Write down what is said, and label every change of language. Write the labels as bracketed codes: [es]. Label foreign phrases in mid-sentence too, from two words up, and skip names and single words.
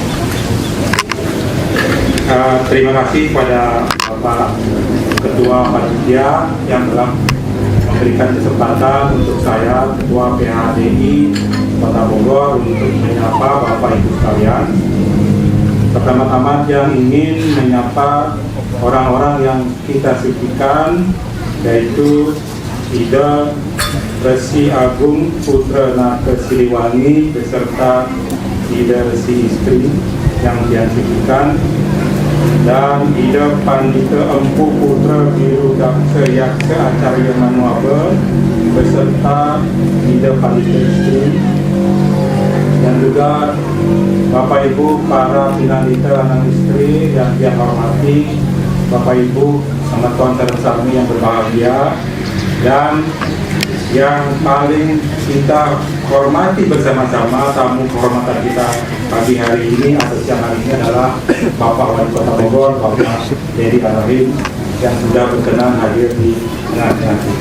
[id] Terima kasih kepada Bapak Ketua Panitia yang telah memberikan kesempatan untuk saya, Ketua PHDI Kota Bogor, untuk menyapa Bapak Ibu sekalian. Pertama-tama yang ingin menyapa orang-orang yang kita sucikan, yaitu Ida Resi Agung Putra Naka Siliwangi beserta Ida Resi Istri yang dia sucikan, dan Ida Pandita Empu Putra Biru Daksa Yaksa Acarya Manuaba beserta Ida Pandita Istri, dan juga Bapak Ibu para pinanita anak istri yang dia hormati, Bapak Ibu sama Tuan Teresami yang berbahagia, dan yang paling kita hormati bersama-sama tamu kehormatan kita pagi hari ini atau siang hari ini adalah Bapak Wali Kota Bogor, Bapak Dedi Rahim yang sudah berkenan hadir di tengah-tengah kita.